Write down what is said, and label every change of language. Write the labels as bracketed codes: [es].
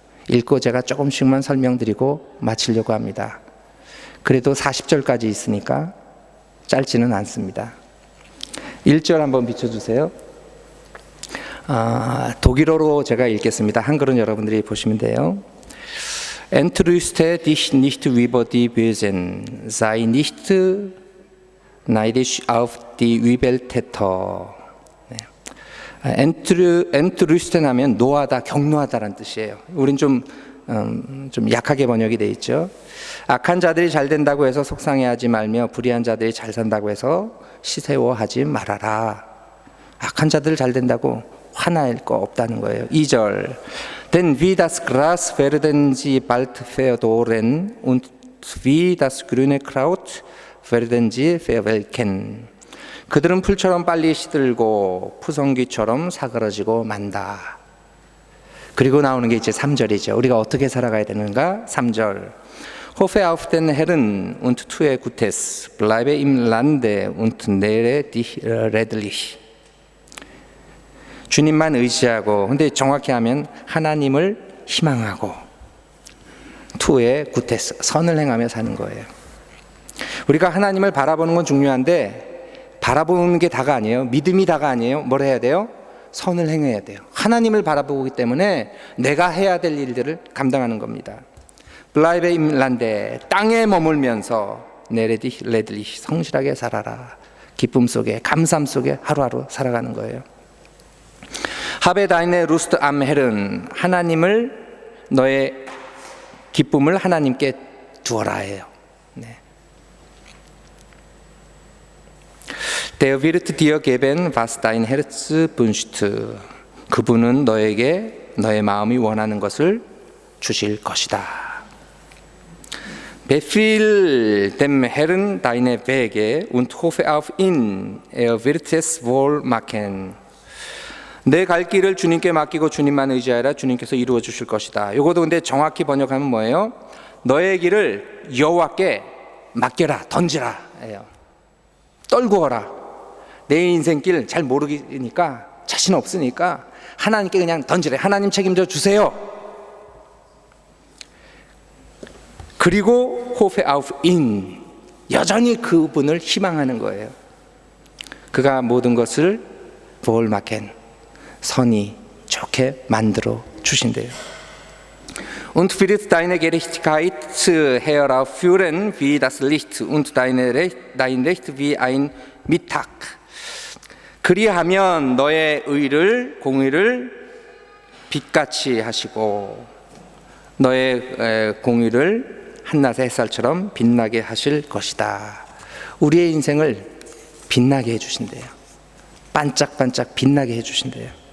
[ko] 읽고 제가 조금씩만 설명드리고 마치려고 합니다. 그래도 40절까지 있으니까 짧지는 않습니다. 1절 한번 비춰주세요. 독일어로 제가 읽겠습니다. 한글은 여러분들이 보시면 돼요. [de] Entrüste dich nicht über die Bösen, sei nicht neidisch auf die Übeltäter. [ko] Entrüsten 하면 노하다, 격노하다라는 뜻이에요. 우린 좀 약하게 번역이 돼 있죠. 악한 자들이 잘 된다고 해서 속상해하지 말며 불의한 자들이 잘 산다고 해서 시세워하지 말아라. 악한 자들 잘 된다고 화날 거 없다는 거예요. [de] 2절 Denn wie das Gras werden sie bald verdorren und wie das grüne Kraut werden sie verwelken. [ko] 그들은 풀처럼 빨리 시들고 푸성귀처럼 사그러지고 만다. 그리고 나오는 게 이제 3절이죠. 우리가 어떻게 살아가야 되는가? [de] 3절 Hoffe auf den Herrn und tue Gutes, bleibe im Lande und nähre dich redlich. [ko] 주님만 의지하고, 근데 정확히 하면 하나님을 희망하고 [de] 투에 구테스, [ko] 선을 행하며 사는 거예요. 우리가 하나님을 바라보는 건 중요한데 바라보는 게 다가 아니에요. 믿음이 다가 아니에요. 뭘 해야 돼요? 선을 행해야 돼요. 하나님을 바라보기 때문에 내가 해야 될 일들을 감당하는 겁니다. [de] 블라이베 임란데, [ko] 땅에 머물면서 [de] 네레디 레들리, [ko] 성실하게 살아라. 기쁨 속에, 감사함 속에 하루하루 살아가는 거예요. [de] 하베 다이네 루스트 암 헬은, [ko] 하나님을, 너의 기쁨을 하나님께 두어라 해요. 네. [de] Der wird dir geben, was dein Herz wünscht. [ko] 그분은 너에게 너의 마음이 원하는 것을 주실 것이다. [de] Befiehl dem Herrn deine Wege und hoffe auf ihn, wird es wohl machen. [ko] 내 갈 길을 주님께 맡기고 주님만 의지하라. 주님께서 이루어 주실 것이다. 이것도 근데 정확히 번역하면 뭐예요? 너의 길을 여호와께 맡겨라, 던지라 예요. 떨고 가라. 내 인생길 잘 모르니까, 자신 없으니까 하나님께 그냥 던지래. 하나님 책임져 주세요. 그리고 [de] 호페 아우프 인, [ko] 여전히 그분을 희망하는 거예요. 그가 모든 것을 볼마켄, 선이 좋게 만들어 주신대요. [de] Und wird deine Gerechtigkeit heraufführen wie das Licht und dein Recht wie ein Mittag. [ko] 그리하면 너의 의를, 공의를 빛같이 하시고 너의 공의를 한낮의 햇살처럼 빛나게 하실 것이다. 우리의 인생을 빛나게 해주신대요. 반짝반짝 빛나게 해주신대요.